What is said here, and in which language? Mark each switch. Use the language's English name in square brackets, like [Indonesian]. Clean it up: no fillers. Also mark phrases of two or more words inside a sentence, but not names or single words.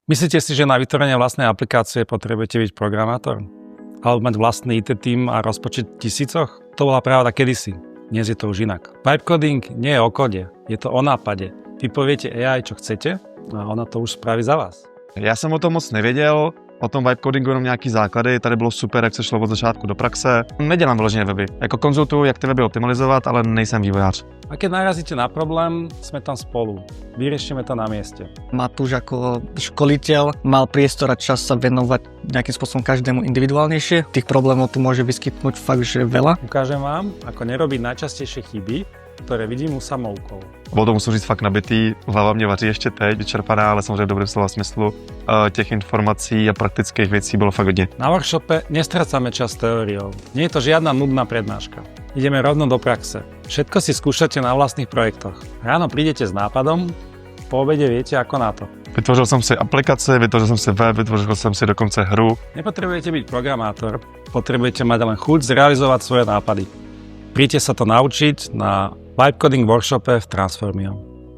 [Slovak] Myslíte si, že na vytvorenie vlastnej aplikácie potrebujete byť programátor? Alebo mať vlastný IT tým a rozpočet tisícoch? To bola pravda kedysi. Dnes je to už inak. [English] Vibe coding [Slovak] nie je o kode, je to o nápade. Vy poviete AI, čo chcete a ona to už spraví za vás. [Czech] Já jsem o tom moc nevěděl, o tom [English] vibe codingu [Czech] jenom nějaký základy, tady bylo super, jak se šlo od začátku do praxe. Nedělám vyloženě weby, jako konzultuju, jak ty weby optimalizovat, ale nejsem vývojář. [Slovak] A keď narazíte na problém, sme tam spolu. Vyriešime to na mieste. Matúš ako školiteľ mal priestor a čas sa venovať nejakým spôsobom každému individuálnejšie. Tých problémov tu môže vyskytnúť fakt, že veľa. Ukážem vám, ako nerobiť najčastejšie chyby, ktoré vidím u samoukou. [Czech] Bylo to, musím říct, fakt nabitý, hlava mě vaří ještě teď, vyčerpaná, ale samozřejmě v dobrém slova smyslu. Těch informací a praktických věcí bylo fakt hodně. [Slovak] Na workshope nestrácame čas teóriou. Nie je to žiadna nudná prednáška. Ideme rovno do praxe. Všetko si skúšate na vlastných projektoch. Ráno prídete s nápadom, po obede viete ako na to. [Czech] Vytvořil jsem si aplikaci, vytvořil jsem si web, vytvořil jsem si dokonce hru. [Slovak] Nepotrebujete byť programátor, potrebujete mať len chuť zrealizovať svoje nápady. Príďte sa to naučiť na Vibe Coding workshope v Transformio.